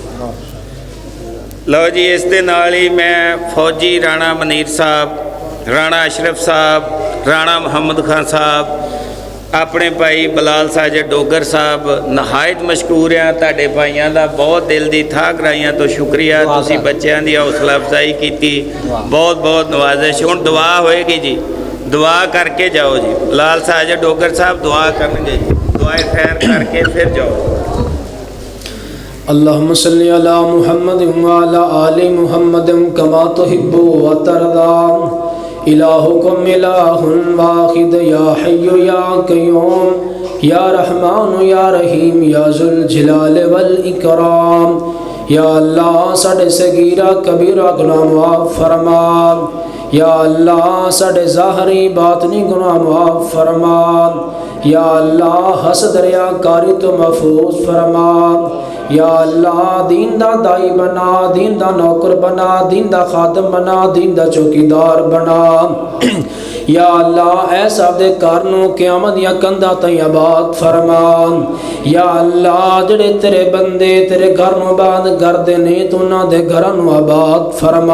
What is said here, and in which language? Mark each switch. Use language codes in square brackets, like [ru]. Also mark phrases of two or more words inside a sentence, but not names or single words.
[pa] ਲਓ ਜੀ, ਇਸ ਦੇ ਨਾਲ ਹੀ ਮੈਂ ਫੌਜੀ ਰਾਣਾ ਮਨੀਰ ਸਾਹਿਬ, ਰਾਣਾ ਅਸ਼ਰਫ ਸਾਹਿਬ, ਰਾਣਾ ਮੁਹੰਮਦ ਖਾਨ ਸਾਹਿਬ, ਆਪਣੇ ਭਾਈ ਬਲਾਲ ਸਾਜਦ ਡੋਗਰ ਸਾਹਿਬ, ਨਹਾਇਤ ਮਸ਼ਕੂਰ ਆ। ਤੁਹਾਡੇ ਭਾਈਆਂ ਦਾ ਬਹੁਤ ਦਿਲ ਦੀ ਥਾਂ ਕਰਾਈਆਂ ਤੋਂ ਸ਼ੁਕਰੀਆ। ਤੁਸੀਂ ਬੱਚਿਆਂ ਦੀ ਹੌਸਲਾ ਅਫਜ਼ਾਈ ਕੀਤੀ, ਬਹੁਤ ਬਹੁਤ ਨਵਾਜ਼ਿਸ਼। ਹੁਣ ਦੁਆ ਹੋਏਗੀ ਜੀ, ਦੁਆ ਕਰਕੇ ਜਾਓ ਜੀ। ਬਲਾਲ ਸਾਜਦ ਡੋਗਰ ਸਾਹਿਬ ਦੁਆ ਕਰਨਗੇ ਜੀ, ਦੁਆਏ ਖੈਰ ਕਰਕੇ ਫਿਰ ਜਾਓ। [ar] اللهم صل على محمد وعلى آل محمد كما تحب وترضى. إلهكم إله واحد يا حي يا قيوم يا رحمن يا رحيم يا ذو الجلال والإكرام. يا الله [pa] ਸਾਡੇ ਸਗੀਰਾ ਕਬੀਰਾ ਗੁਨਾਹ ਮਾਫ਼ ਫ਼ਰਮਾ। [ar] يا الله [pa] ਸਾਡੇ ਜ਼ਾਹਰੀ ਬਾਤਨੀ ਗੁਨਾਹ ਮਾਫ਼ ਫ਼ਰਮਾ। [ar] يا الله [pa] ਹਸਦ ਰਿਆਕਾਰੀ ਤੋਂ ਮਹਿਫ਼ੂਜ਼ ਫ਼ਰਮਾ। [ar] يا الله [pa] ਦੀਨ ਦਾ ਦਾਈ ਬਣਾ, ਦੀਨ ਦਾ ਨੌਕਰ ਬਣਾ, ਦੀਨ ਦਾ ਖ਼ਾਦਮ ਬਣਾ, ਦੀਨ ਦਾ ਚੌਕੀਦਾਰ ਬਣਾ। [ar] يا الله [pa] ਐਸਾ ਦੇ ਘਰ ਨੂੰ ਕ਼ਯਾਮਤ ਦੀਆਂ ਕੰਧਾਂ ਤਾਈਂ ਆਬਾਦ ਫ਼ਰਮਾ। [ar] يا الله [pa] ਜਿਹੜੇ ਤੇਰੇ ਬੰਦੇ ਤੇਰੇ ਘਰ ਨੂੰ ਆਬਾਦ ਕਰਦੇ ਨੇ ਤੂੰ ਉਨ੍ਹਾਂ ਦੇ ਘਰਾਂ ਨੂੰ ਆਬਾਦ ਫ਼ਰਮਾ।